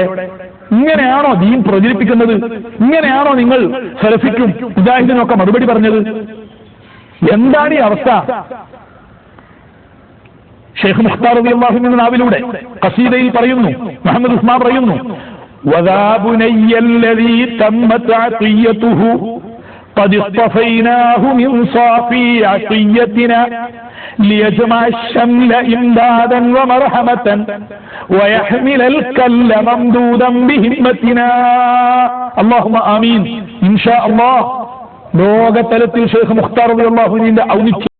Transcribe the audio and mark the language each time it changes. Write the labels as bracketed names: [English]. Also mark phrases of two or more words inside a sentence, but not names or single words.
[Malayalam] ഇങ്ങനെയാണോ ദീൻ പ്രചരിപ്പിക്കുന്നത്? ഇങ്ങനെയാണോ നിങ്ങൾ സലഫിക്കും മുജാഹിദിനും ഒക്കെ മറുപടി പറഞ്ഞത്? എന്താണ് ഈ അവസ്ഥ? ഷെയ്ഖ് മുഖ്താർ [Arabic] رضي الله عنه [Malayalam] നാവിലൂടെ ഖസീദയിൽ പറയുന്നു, മുഹമ്മദ് ഉസ്മാൻ പറയുന്നു, [Arabic] وذا بني الذي تمت عطيته قد اصطفيناه من صافي عطيتنا ليجمع الشمل إمدادا ومرحمة ويحمل الكل ممدودا بهمتنا اللهم آمين إن شاء الله. [Malayalam] ലോകതലത്തിൽ ഷെയ്ഖ് മുഖ്താർ റളിയല്ലാഹു അൻഹുവിന്റെ ഔന്നിത്യം